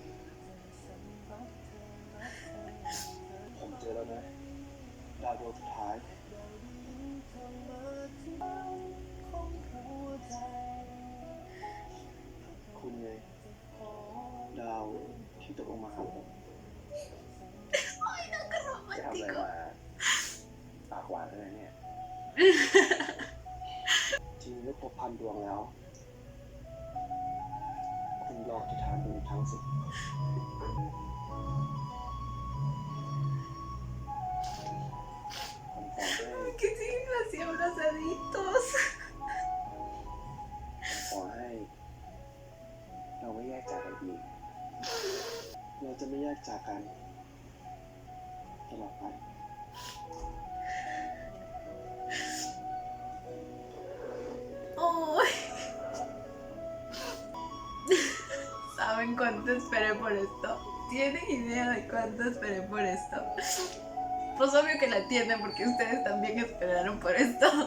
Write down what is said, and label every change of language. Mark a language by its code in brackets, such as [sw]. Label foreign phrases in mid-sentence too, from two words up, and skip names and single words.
[th] ผมเจอแล้วนะดาวดวงสุดท้าย คุณไงดาวที่ตกลงมาหาผม [es] Ay, no, qué [th] จะทำอะไร [es] romántico. [th] มาปากหวานขนาดนี้ทีนี้ได้ครบ1,000 ดวงแล้ว คุณลองอธิษฐานดูอีกครั้งสิ ผมขอให้ [es] Que siguen así abrazaditos. [th] ขอให้เราไม่แยกจากกันอีก เราจะไม่แยกจากกันตลอดไป [es] Ay. ¿Saben cuánto esperé por esto? ¿Tienen idea de cuánto esperé por esto? Pues obvio que la tienen porque ustedes también esperaron por esto.